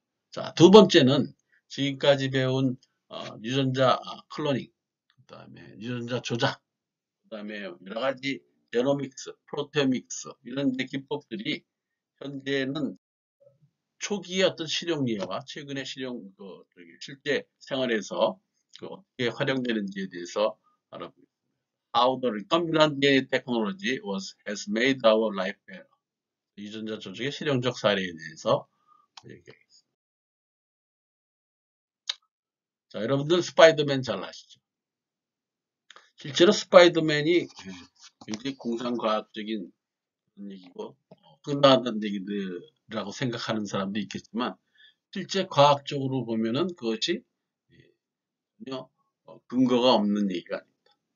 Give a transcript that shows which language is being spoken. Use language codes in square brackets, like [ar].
[ko] 자, 두 번째는 지금까지 배운 유전자 클로닝, 그 다음에 유전자 조작, 그 다음에 여러 가지 제노믹스, 프로테오믹스 이런 기법들이 현재는 초기의 어떤 실용예와 최근의 실제 생활에서 어떻게 활용되는지에 대해서 알아보겠습니다. [en] How the recombinant DNA technology has made our life better. [ko] 유전자 조작의 실용적 사례에 대해서 얘기하겠습니다. 자, 여러분들 스파이더맨 잘 아시죠? 실제로 스파이더맨이 굉장히 공상과학적인 얘기고 끝나는 얘기들이라고 생각하는 사람도 있겠지만 실제 과학적으로 보면은 그것이 전혀 근거가 없는 얘기가 아닙니다.